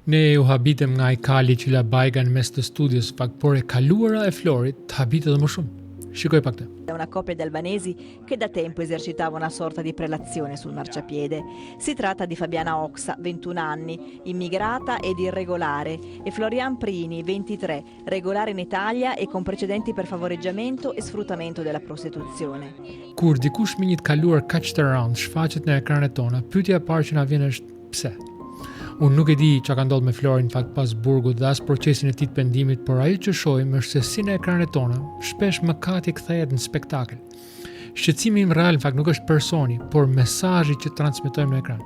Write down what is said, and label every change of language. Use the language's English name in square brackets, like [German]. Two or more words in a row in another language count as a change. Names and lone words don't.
[Albanian] Ne u habitem nga ai kali që la bajga në mes të studios, por e kaluara e Florit të habitet edhe më shumë. Shikoj pak të. [Italian] È una coppia di albanesi che da tempo esercitava una sorta di prelazione sul marciapiede. Si tratta di Fabiana Oxa, 21 anni, immigrata ed irregolare, e Florian Prini, 23, regolare in Italia e con precedenti per favoreggiamento e sfruttamento della prostituzione. [Albanian] Kur dikush me një të kaluar kaq të rëndë shfaqet në ekranet tona, pyetja e parë që na vjen është pse? Unë nuk e di çka ka ndodhur me Florin në fakt pas burgut dhe as procesin e tij të pendimit, por ajo që shohim është se si në ekranet tona shpesh mëkati kthehet në spektakël. Shqetësimi im real në fakt nuk është personi, por mesazhi që transmetojmë në ekran.